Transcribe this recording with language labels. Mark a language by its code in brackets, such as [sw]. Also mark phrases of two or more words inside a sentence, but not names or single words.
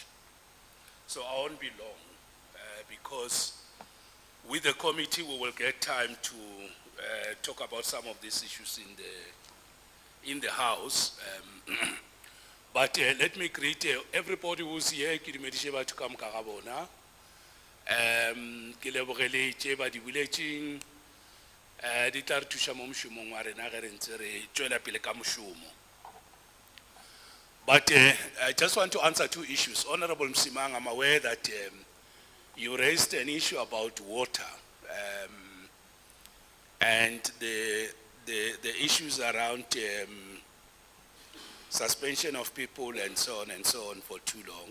[en] So I won't be long, because with the committee we will get time to talk about some of these issues in the House. But let me greet everybody who's here. [nso] Ke dumedishe batho ka moka ga bona. Ke lebogele tše ba di buletseng. Di tla re thuša mo mošomong wa rena ge re ntse re tšwela pele ka mošomo. [en] But I just want to answer two issues. Honorable Msimang, I'm aware that you raised an issue about water and the issues around suspension of people and so on for too long.